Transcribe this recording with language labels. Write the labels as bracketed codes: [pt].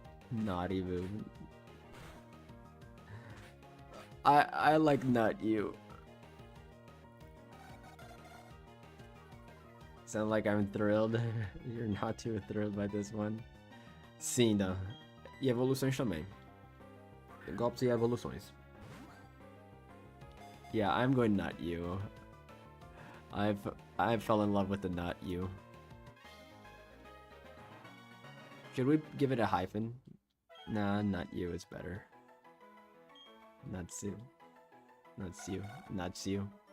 [en] Not even. I like not you. Sound like I'm thrilled. You're not too thrilled by this one. [pt] Sim, não. E evoluções também. Golpes e evoluções. [en] Yeah, I'm going nut you. I fell in love with the nut you. Should we give it a hyphen? Nah, nut you is better. Natsu. Natsu. Natsu.